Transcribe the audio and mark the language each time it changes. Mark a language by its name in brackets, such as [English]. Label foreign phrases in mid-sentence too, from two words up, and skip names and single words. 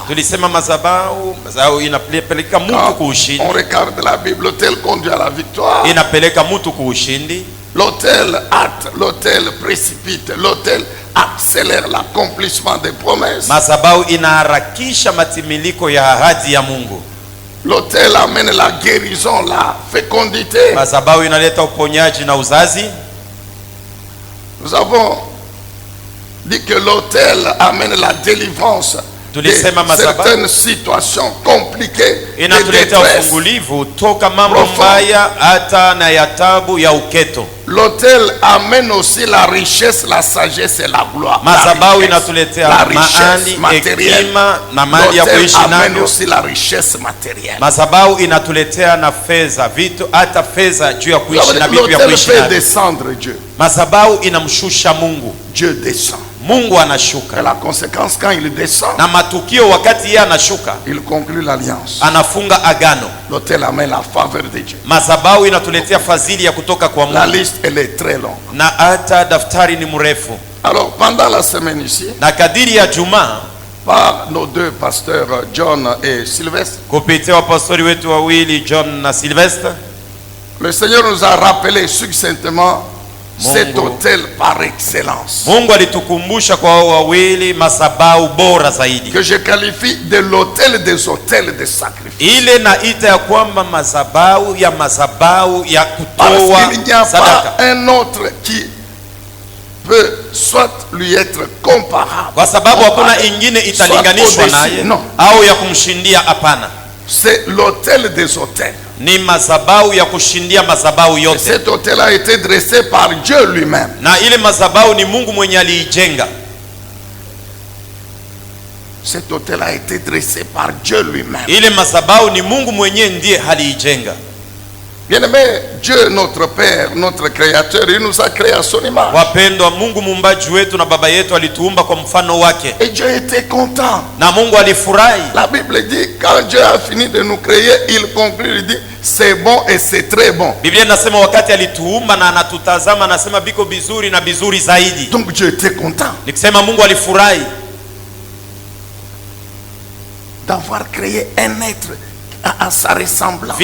[Swahili] Tulisema mazabau inapeleka mtu [French] Quand [Swahili] kuushindi, [French] on regarde la Bible, l'autel conduit à la victoire. [Swahili] inapeleka mtu kuushindi. [French] L'autel hâte, l'autel précipite, l'autel accélère l'accomplissement des promesses. [Swahili] Madhabahu inaharakisha matimiliko ya ahadi ya Mungu. [French] L'autel amène la guérison, la fécondité. [Swahili] Madhabahu inaleta uponyaji na uzazi. [French] Nous avons dit que l'autel amène la délivrance de certaines situations compliquées et [Swahili] inatuleta ufungulivu toka mambo mbaya hata na ya taabu ya uketo. [French] L'autel amène aussi la richesse, la sagesse et la gloire. [Swahili] Madhabahu inatuletea maali, hekima na mali ya kuishi nayo. [French] L'autel amène aussi la richesse matérielle. [Swahili] Madhabahu inatuletea na fedha, vitu hata fedha juu ya kuishi na vitu ya kuishi nayo. [French] L'autel fait descendre Dieu. [Swahili] Madhabahu inamshusha Mungu. [French] Dieu descend. [Swahili] Mungu anashuka. [French] Et la conséquence, quand il descend, [Swahili] na matukio wakati yeye anashuka, [French] il conclut l'alliance. [Swahili] Anafunga agano. [French] L'autel amène la faveur de Dieu. [Swahili] Madhabahu inatuletea fadhili ya kutoka kwa Mungu. [French] La liste elle est très longue. [Swahili] Na hata daftari ni mrefu. [French] Alors pendant la semaine ici, [Swahili] na kadiri ya Juma, [French] par nos deux pasteurs John et Sylvestre, [Swahili] kupitia wapastori wetu wawili John na Sylvestre, [French] le Seigneur nous a rappelé succinctement cet autel par excellence. [Swahili] Mungu alitukumbusha kwa wawili madhabahu bora zaidi, [French] que je qualifie de l'autel des autels de sacrifice. [Swahili] Ile naita ya kwamba madhabahu ya kutoa [French] Parce qu'il n'y a [Swahili] sadaka. [French] pas un autre qui peut soit lui être comparable. [Swahili] Kwa sababu hakuna ingine italinganishwa naye au ya kumshindia, hapana. [French] C'est l'autel des autels. [Swahili] Ni madhabahu ya kushindia madhabahu yote. [French] Cet autel a été dressé par Dieu lui-même. [Swahili] Na ile madhabahu ni Mungu mwenye aliijenga. [French] Cet autel a été dressé par Dieu lui-même. [Swahili] Ile madhabahu ni Mungu mwenye ndiye aliijenga. [French] Bien-aimé, Dieu notre Père, notre Créateur, il nous a créé à son image. [Swahili] Wapendwa, Mungu muumbaji wetu na baba yetu alituumba kwa mfano wake. [French] Et Dieu était content. [Swahili] Na Mungu alifurahi. [French] La Bible dit quand Dieu a fini de nous créer, il conclut, il dit c'est bon et c'est très bon. [Swahili] Biblia inasema wakati alituumba na anatutazama anasema biko bizuri na bizuri zaidi. [French] Donc Dieu était content. [Swahili] Nikisema Mungu alifurahi [French] d'avoir créé un être à sa ressemblance.